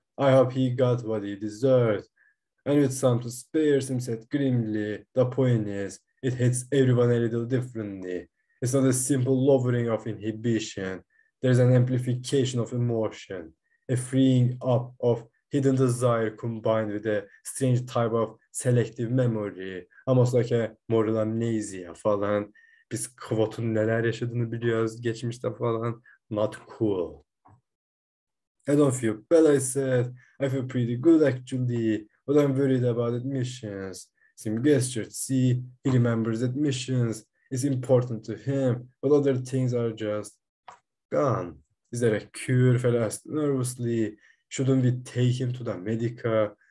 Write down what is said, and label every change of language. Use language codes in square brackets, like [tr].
[en] I hope he got what he deserved. And with some to spare, Sim said grimly, the point is, it hits everyone a little differently. It's not a simple lowering of inhibition. There's an amplification of emotion, a freeing up of hidden desire combined with a strange type of selective memory, almost like a moral amnesia falan. [tr] Biz Kvot'un neler yaşadığını biliyoruz geçmişte falan. [en] Not cool. I don't feel bad, I said. I feel pretty good actually, but I'm worried about admissions. Sim gestured. See, he remembers admissions. It's important to him, but other things are just gone. Is there a cure? Fella asked nervously. Shouldn't we take him to the medica?